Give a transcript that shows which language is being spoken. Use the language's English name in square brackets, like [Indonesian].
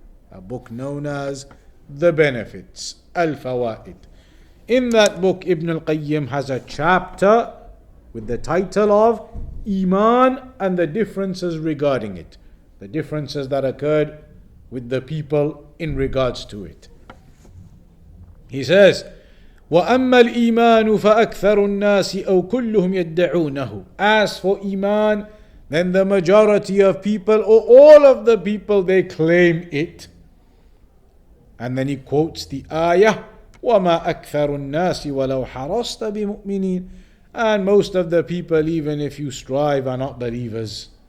[English] A book known as the benefits, Al-Fawaid. In that book, Ibn al-Qayyim has a chapter with the title of Iman and the differences regarding it. The differences that occurred with the people in regards to it. He says, [Arabic] وَأَمَّا الْإِيمَانُ فَأَكْثَرُ النَّاسِ أَوْ كُلُّهُمْ يَدَّعُونَهُ. [English] As for Iman, then the majority of people or all of the people, they claim it. And then he quotes the ayah, [Arabic] وَمَا أَكْثَرُ النَّاسِ وَلَوْ حَرَصْتَ بِمُؤْمِنِينَ. [English] And most of the people, even if you strive, are not believers.